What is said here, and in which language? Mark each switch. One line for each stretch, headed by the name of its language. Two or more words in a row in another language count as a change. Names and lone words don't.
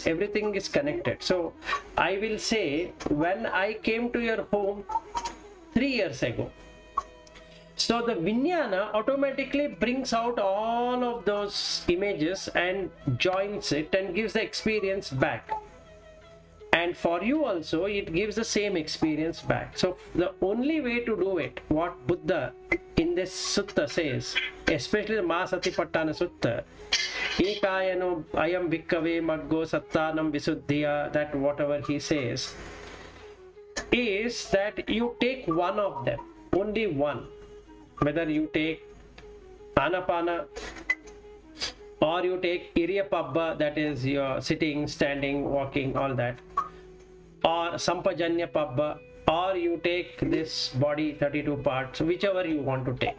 English: Everything is connected. So I will say, when I came to your home 3 years ago, so the Viññāna automatically brings out all of those images and joins it and gives the experience back. And for you also, it gives the same experience back. So the only way to do it, what Buddha in this sutta says, especially the Mahasatipatthana Sutta,
Pali: Ekayano ayam bhikkave maggo sattanam visuddhiya,
English: that whatever he says, is that you take one of them, only one. Whether you take Anapana or you take Iriyapabba, that is your sitting, standing, walking, all that, or Sampajanya Pabba, or you take this body 32 parts, whichever you want to take.